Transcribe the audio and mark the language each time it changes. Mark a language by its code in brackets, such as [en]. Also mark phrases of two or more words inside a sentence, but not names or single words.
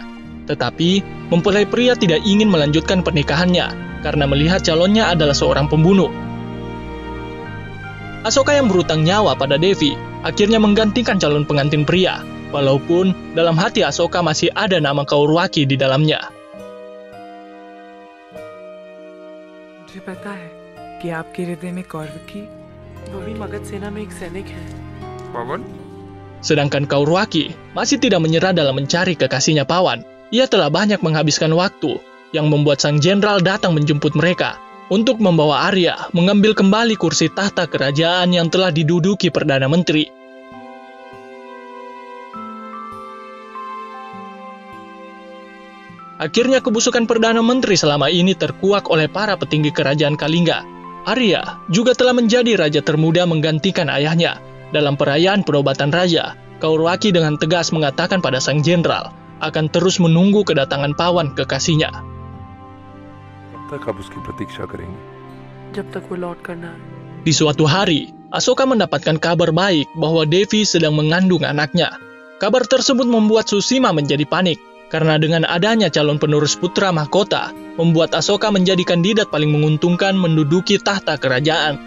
[id] Tetapi, mempelai pria tidak ingin melanjutkan pernikahannya karena melihat calonnya adalah seorang pembunuh. Asoka yang berutang nyawa pada Devi akhirnya menggantikan calon pengantin pria, walaupun dalam hati Asoka masih ada nama Kaurwaki di dalamnya. [hi] मुझे पता है कि आपके हृदय में कौरवकी वो भी मगध सेना में एक सैनिक है। पवन [id] Sedangkan Kaurwaki masih tidak menyerah dalam mencari kekasihnya Pawan. Ia telah banyak menghabiskan waktu yang membuat sang jenderal datang menjemput mereka untuk membawa Arya mengambil kembali kursi tahta kerajaan yang telah diduduki Perdana Menteri. Akhirnya kebusukan Perdana Menteri selama ini terkuak oleh para petinggi kerajaan Kalingga. Arya juga telah menjadi raja termuda menggantikan ayahnya. Dalam perayaan penobatan raja, Kaurwaki dengan tegas mengatakan pada sang jenderal akan terus menunggu kedatangan Pawan kekasihnya. [hi] कब तक आप उसकी प्रतीक्षा करेंगे? जब तक वो लौट कर ना आए। [id] Di suatu hari, Asoka mendapatkan kabar baik bahwa Devi sedang mengandung anaknya. Kabar tersebut membuat Tsushima menjadi panik, karena dengan adanya calon penerus putra mahkota, membuat Asoka menjadi kandidat paling menguntungkan menduduki tahta kerajaan.